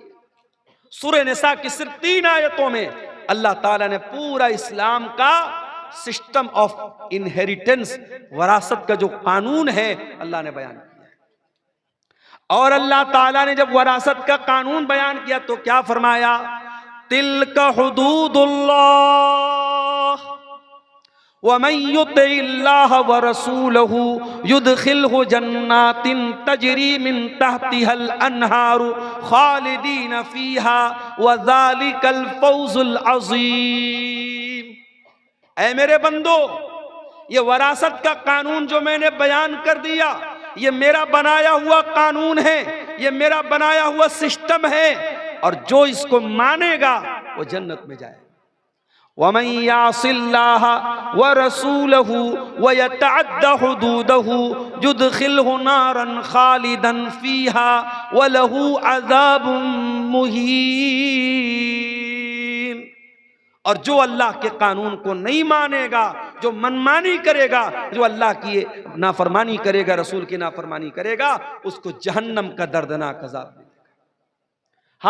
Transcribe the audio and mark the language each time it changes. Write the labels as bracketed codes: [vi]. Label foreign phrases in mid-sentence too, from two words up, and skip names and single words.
[ur] سورہ نساء کی صرف 3 آیتوں میں اللہ تعالیٰ نے پورا اسلام کا [en] system of inheritance, [ur] وراثت کا جو قانون ہے اللہ نے بیان کیا. اور اللہ تعالیٰ نے جب وراثت کا قانون بیان کیا تو کیا فرمایا, [ar] تلك حدود الله ومن يطع الله ورسوله يدخله جنات تجري من تحتها الأنهار خالدين فيها وذلك الفوز العظيم. [ur] اے میرے بندو، یہ وراثت کا قانون جو میں نے بیان کر دیا، یہ میرا بنایا ہوا قانون ہے، یہ میرا بنایا ہوا سسٹم ہے، اور جو اس کو مانے گا وہ جنت میں جائے گا. [ar] ومن يعص الله ورسوله ويتعد حدوده يدخله نارا خالدا فيها وله عذاب مهين. [ur] اور جو اللہ کے قانون کو نہیں مانے گا، جو من مانی کرے گا، جو اللہ کی نافرمانی کرے گا، رسول کی نافرمانی کرے گا، اس کو جہنم کا دردناک عذاب ملے گا.